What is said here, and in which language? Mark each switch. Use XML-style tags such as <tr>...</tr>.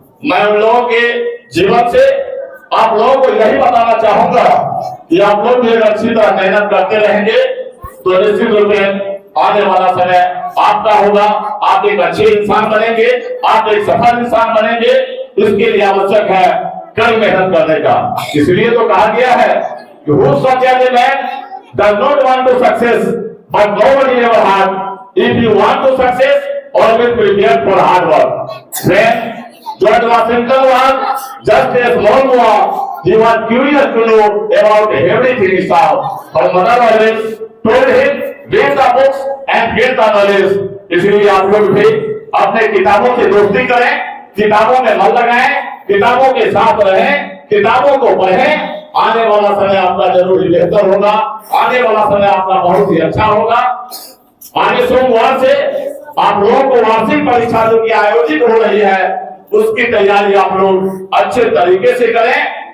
<hi>मैं उन लोगों के जीवन से आप लोगों को यही बताना चाहूंगा कि आप लोग भी अच्छी तरह मेहनत करते रहेंगे तो निश्चित रूप में आने वाला समय आपका होगा। आप एक अच्छे इंसान बनेंगे, आप एक सफल इंसान बनेंगे। इसके लिए आवश्यक है कड़ी मेहनत करने का। इसलिए तो कहा गया है कि</hi> <en>who such as a man does not want to success, but nobody ever had. If you want to success, always prepare for hard work. When George Washington was just a small boy, he was curious to know about everything he saw. Her mother always told him, read the books and get the knowledge.</en> <hi>इसलिए आप लोग भी अपने किताबों से दोस्ती करें, किताबों में मन लगाएं, किताबों के साथ रहें, किताबों को पढ़ें। आने वाला समय आपका जरूर ही बेहतर होगा, आने वाला समय आपका बहुत ही अच्छा होगा। आगे सोमवार से आप लोगों को वार्षिक परीक्षा जो की आयोजित हो रही है उसकी तैयारी आप लोग अच्छे तरीके से करें।</hi>